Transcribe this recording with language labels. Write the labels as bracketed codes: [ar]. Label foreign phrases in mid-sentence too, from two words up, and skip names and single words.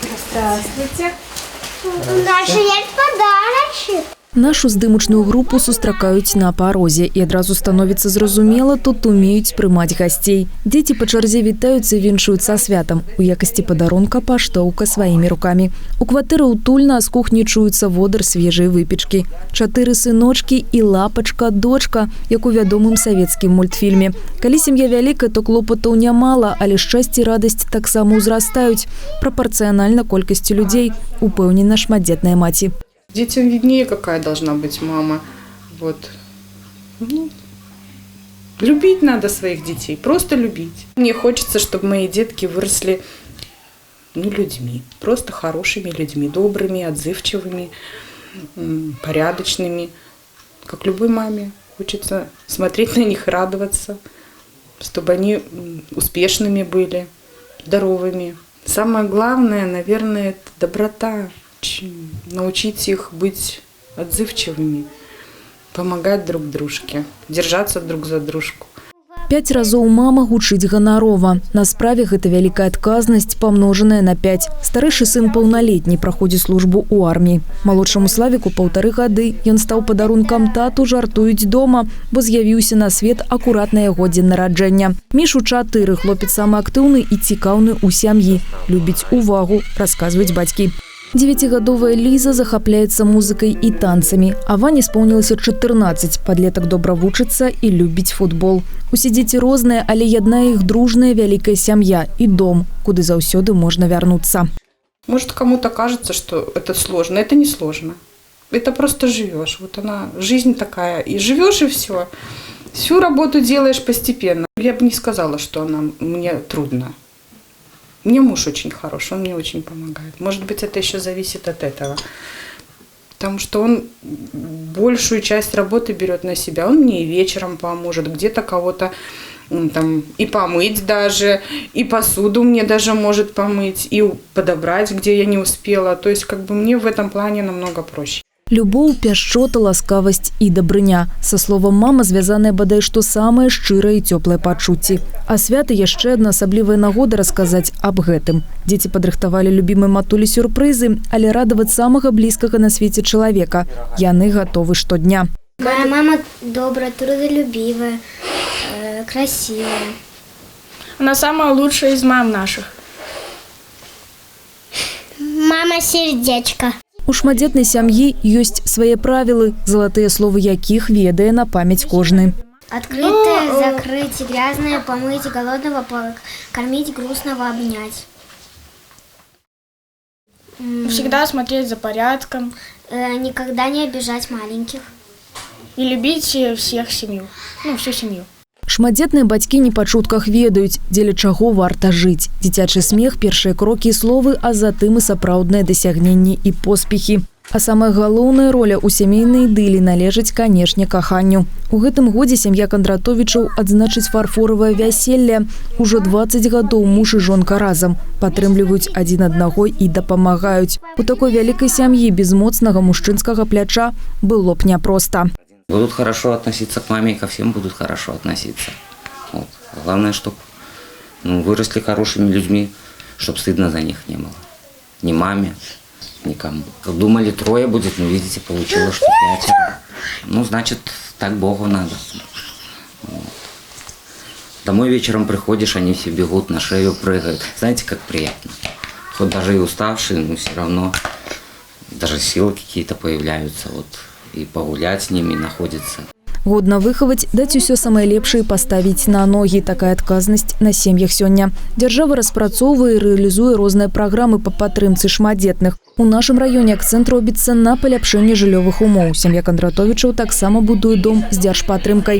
[ru] Здравствуйте. Наша есть подарочек. [be] Нашу здымачную групу сустракаюць на парозе і адразу становіцца зразумела, тут умеюць прымаць гасцей. Дзеці па чарзе вітаюцца і віншуюць са святам. У якасці падарунка паштоўка сваімі рукамі. У кватэры утульна, а з кухні чуецца водар свежай выпечкі. 4 сыночкі і лапачка дочка, як у вядомым савецкім мультфільме. Калі сям'я вялікая, то клопатаў нямала, але шчасце і радасць таксама ўзрастаюць прапарцыянальна колькасці людзей, упэўнена шматдзетная маці. [ru] Детям виднее, какая должна быть мама. Вот. Любить надо своих детей, просто любить. Мне хочется, чтобы мои детки выросли людьми, просто хорошими людьми, добрыми, отзывчивыми, порядочными. Как любой маме. Хочется смотреть на них, радоваться, чтобы они успешными были, здоровыми. Самое главное, наверное, это доброта. Научить их быть отзывчивыми, помогать друг дружке, держаться друг за дружку. [be] 5 разоў мама гучыць ганарова. На справе гэта вялікая адказнасць, памножаная на 5. Старэйшы сын паўналетні праходзіць службу ў арміі. Малодшаму Славіку 1,5 гады. Ён стаў падарункам тату, жартуюць дома, бо з'явіўся на свет акурат на яго дзень нараджэння. Мішу 4, хлопец самы актыўны і цікаўны ў сям'і. Любіць увагу, расказваюць бацькі. 9-гадовая Ліза захапляецца музыкай і танцамі, а Ване споўнілася 14. Падлетак добра вучыцца і любіць футбол. Усе дзеці розныя, але яднае іх дружная вялікая сям'я і дом, куды заўсёды можна вярнуцца. [ru] Может, кому-то кажется, что это сложно. Это не сложно. Это просто живешь. Вот она, жизнь такая. И живешь, и все. Всю работу делаешь постепенно. Я бы не сказала, что она мне трудно. Мне муж очень хороший, он мне очень помогает. Может быть, это еще зависит от этого. Потому что он большую часть работы берет на себя. Он мне и вечером поможет, где-то кого-то там и помыть даже, и посуду мне даже может помыть, и подобрать, где я не успела. То есть, мне в этом плане намного проще. [be] Любоў, пяшчота, ласкавасць і дабрыня. Са словам мама звязанае бадай што самае шчырае і цёплае пачуцці. А свята яшчэ адна асаблівая нагода расказаць аб гэтым. Дзеці падрыхтавалі любімай матулі сюрпрызы, але радаваць самага блізкага на свеце чалавека. Яны гатовы штодня. [ru] Моя мама добрая, трудолюбивая, красивая. Она самая лучшая из мам наших. Мама сердечко. [be] У шматдзетнай сям'і ёсць свае правілы, залатыя словы якіх ведае на памяць кожны. [ru] Открытое, закрыть, грязное, помыть, голодного покормить, грустного обнять. Всегда смотреть за порядком. Никогда не обижать маленьких. И любить всех семью, всю семью. [be] Шматдзетныя бацькі не па чутках ведаюць, дзеля чаго варта жыць. Дзіцячы смех, першыя крокі і словы, а затым і сапраўдныя дасягненні і поспехі. А самая галоўная роля ў сямейнай ідылі належыць, канешне, каханню. У гэтым годзе сям'я Кондратовічаў адзначыць фарфоравае вяселле. Ужо 20 гадоў муж і жонка разам. Падтрымліваюць адзін аднаго і дапамагаюць. У такой вялікай сям'і без моцнага мужчынскага пляча было б няпроста. [ru] Будут хорошо относиться к маме, и ко всем будут хорошо относиться. Вот. Главное, чтобы выросли хорошими людьми, чтобы стыдно за них не было. Ни маме, никому. Думали 3 будет, но видите, получилось, что 5. Значит, так Богу надо. Вот. Домой вечером приходишь, они все бегут, на шею прыгают. Знаете, как приятно. Хоть даже и уставшие, но все равно даже силы какие-то появляются. И погулять с ними находится. [be] Годна выхаваць, даць усё самае лепшае паставіць на ногі. Такая адказнасць на сем'ях сёння. Дзяржава распрацоўвае і рэалізуе розныя праграмы па падтрымцы шматдзетных. У нашым раёне акцэнт робіцца на паляпшэнне жыллёвых умоў. Сям'я Кондратовічаў таксама будуе дом з дзяржпатрымкай.